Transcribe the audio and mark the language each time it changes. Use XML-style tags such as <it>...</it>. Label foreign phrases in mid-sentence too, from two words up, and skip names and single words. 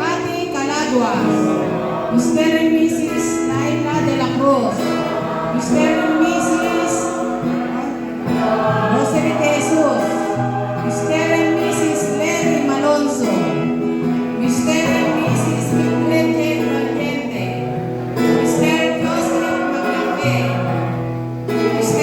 <en>Cathy Calagua. Mr. and Mrs. Laila de la Cruz, Mr. and Mrs. Rosary de Jesus, Mr. and Mrs. Lenny Malonzo, Mr. and Mrs. Mildred Jane Valiente, Mr. Joseph Maglape, Mr.</en>